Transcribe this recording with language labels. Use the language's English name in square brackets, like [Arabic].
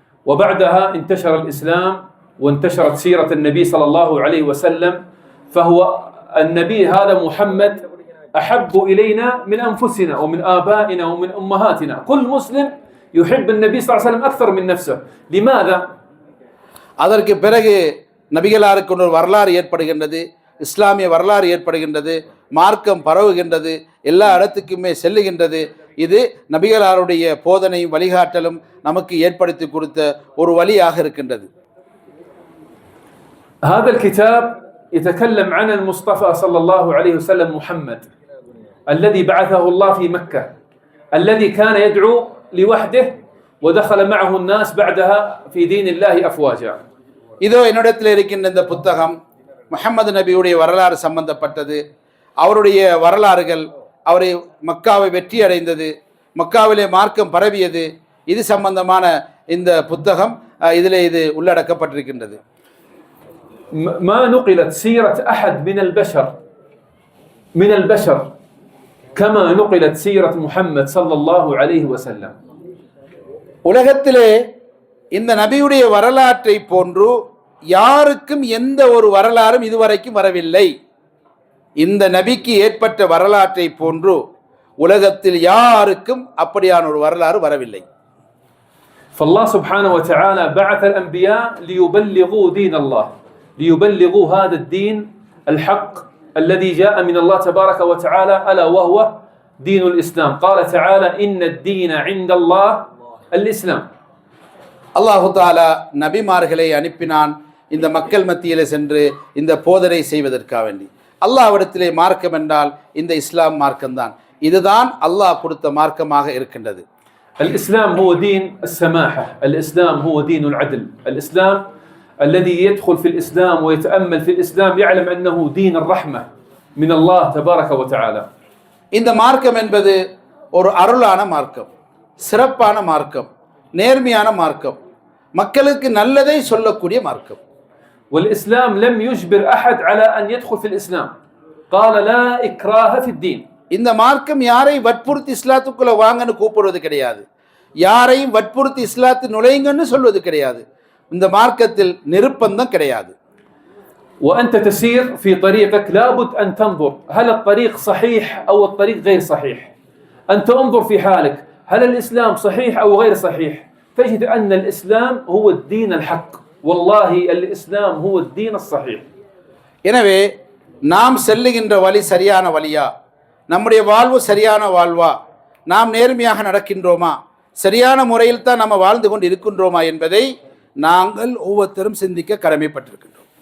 [Arabic] وبعدها انتشر الإسلام وانتشرت سيرة النبي صلى الله عليه وسلم فهو النبي هذا محمد أحب إلينا من أنفسنا ومن آبائنا ومن أمهاتنا. كل مسلم يحب النبي صلى الله عليه وسلم أكثر من نفسه. لماذا؟ [Tamil] அதற்கு பிறகு நபிகளாருக்கு ஒரு வரலாறு ஏற்படுகின்றது, இஸ்லாமிய வரலாறு ஏற்படுகின்றது, மார்க்கம் பரவுகின்றது, எல்லா இடத்துக்குமே செல்லுகின்றது. இது நபிகளாருடைய போதனையும் வழிகாட்டலும் நமக்கு ஏற்படுத்தி கொடுத்த ஒரு வழியாக இருக்கின்றது. [Arabic] هذا الكتاب يتكلم عن المصطفى صلى الله عليه وسلم محمد الذي بعثه الله في مكة الذي كان يدعو لوحده ودخل معه الناس بعدها في دين الله أفواجا. [Tamil] இதோ என்னிடத்தில் இருக்கின்ற இந்த புத்தகம் முஹம்மது நபியுடைய வரலாறு சம்பந்தப்பட்டது. அவருடைய வரலாறுகள், அவரை மக்காவை வெற்றி அடைந்தது, மக்காவிலே மார்க்கம் பரவியது, இது சம்பந்தமான இந்த புத்தகம் இதிலே இது உள்ளடக்கப்பட்டிருக்கின்றது. [Arabic] ما نقلت سيرة أحد من البشر كما نقلت سيرة محمد صلى الله عليه وسلم. [Tamil] உலகத்திலே இந்த நபியுடைய வரலாற்றை போன்று யாருக்கும் எந்த ஒரு வரலாறும் இதுவரைக்கும் வரவில்லை. இந்த நபிக்கு ஏற்பட்ட வரலாற்றை போன்று உலகத்தில் யாருக்கும் அப்படியான ஒரு வரலாறு வரவில்லை. [Arabic] فالله سبحانه وتعالى بعث الأنبياء ليبلغوا دين الله، ليبلغوا هذا الدين الحق الذي جاء من الله تبارك وتعالى ألا وهو دين الإسلام. قال تعالى إن الدين عند الله الإسلام. [Tamil] அல்லாஹு தஆலா நபிமார்களை அனுப்பினான் இந்த மக்கள் மத்தியிலே சென்று இந்த போதனை செய்வதற்காக வேண்டி. அல்லாஹ்விடத்திலே மார்க்கம் என்றால் இந்த இஸ்லாம் மார்க்கம்தான். இதுதான் அல்லாஹ் கொடுத்த மார்க்கமாக இருக்கின்றது. [Arabic] الإسلام هو دين السماحة، الإسلام هو دين العدل، الإسلام الذي يدخل في الإسلام ويتأمل في الإسلام يعلم أنه دين الرحمة من الله تبارك وتعالى. [Tamil] இந்த மார்க்கம் என்பது ஒரு அருளான மார்க்கம், சிறப்பான மார்க்கம், நேர்மையான மார்க்கம், மக்களுக்கு நல்லதை சொல்லக்கூடிய மார்க்கம். [Arabic] والإسلام لم يجبر أحد على أن يدخل في الإسلام، قال لا إكراه في الدين. [Tamil] இந்த மார்க்கம் யாரை வற்புறுத்தி இஸ்லாத்துக்குள்ள வாங்கன்னு கூப்பிடுவது கிடையாது, யாரையும் வற்புறுத்தி இஸ்லாத்து நுழையுங்கன்னு சொல்வது கிடையாது. இந்த மார்க்கத்தில் நிர்பந்தம் கிடையாது. [Arabic] وأنت تسير في طريقك لابد أن تنظر هل الطريق صحيح أو الطريق غير صحيح. أنت انظر في حالك هل الإسلام صحيح أو غير صحيح، تجد أن الإسلام هو الدين الحق. والله الإسلام هو الدين الصحيح. [Tamil] எனவே நாம் செல்லுகின்ற வழி சரியான வழியா, நம்முடைய வாழ்வு சரியான வாழ்வா, நாம் நேர்மையாக நடக்கின்றோமா, சரியான முறையில் தான் நம்ம வாழ்ந்து கொண்டு இருக்கின்றோமா என்பதை நாங்கள் ஒவ்வொருத்தரும் சிந்திக்க கடமைப்பட்டிருக்கின்றோம்.